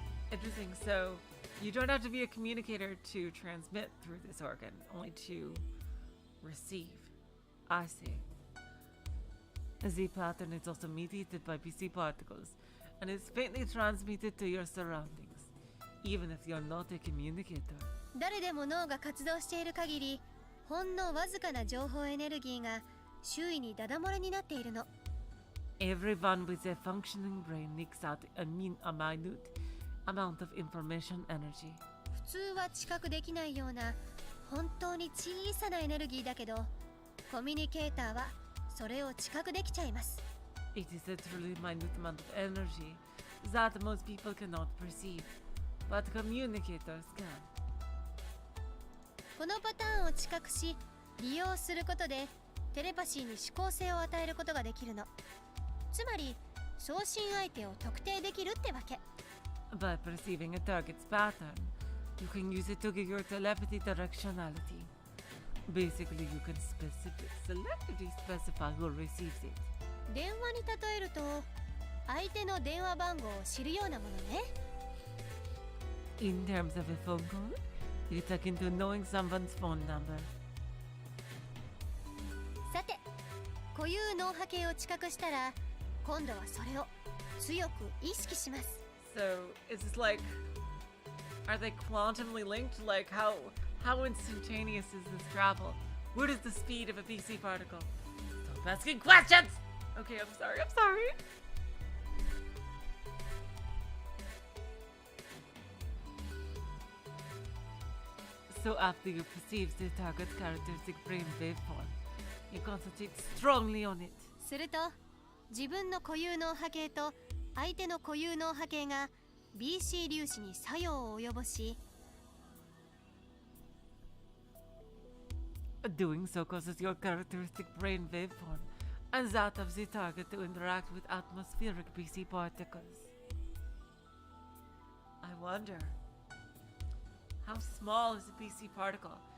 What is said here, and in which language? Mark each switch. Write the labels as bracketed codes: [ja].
[en] Interesting, so you don't have to be a communicator to transmit through this organ, only to receive. I see. The pattern is also mediated by BC particles and is faintly transmitted to your surroundings, even if you're not a communicator. [ja] 誰でも脳が活動している限り、ほんのわずかな情報エネルギーが周囲にダダ漏れになっているの。 [en] Everyone with a functioning brain leaks out a minute amount of information energy. [ja] 普通は知覚できないような本当に小さなエネルギーだけど、コミュニケーターはそれを知覚できちゃいます。 [en] It is a truly minute amount of energy that most people cannot perceive, but communicators can. [ja] このパターンを知覚し、利用することでテレパシーに思考性を与えることができるの。つまり、送信相手を特定できるってわけ。 [en] By perceiving a target's pattern, you can use it to give your telepathy directionality. Basically, you can selectively specify who receives it. [ja] 電話に例えると、相手の電話番号を知るようなものね。 [en] In terms of a phone call, it's akin to knowing someone's phone number. [ja] さて、固有脳波計を知覚したら今度はそれを強く意識します。 [en] So is this like, are they quantumly linked? Like how instantaneous is this travel? What is the speed of a BC particle? Stop asking questions! Okay, I'm sorry. So after you perceive the target's characteristic brain waveform, you concentrate strongly on it. [ja] すると自分の固有脳波計と相手の固有脳波計が BC 粒子に作用を及ぼし、 [en] Doing so causes your characteristic brain waveform and that of the target to interact with atmospheric BC particles. I wonder, how small is a BC particle?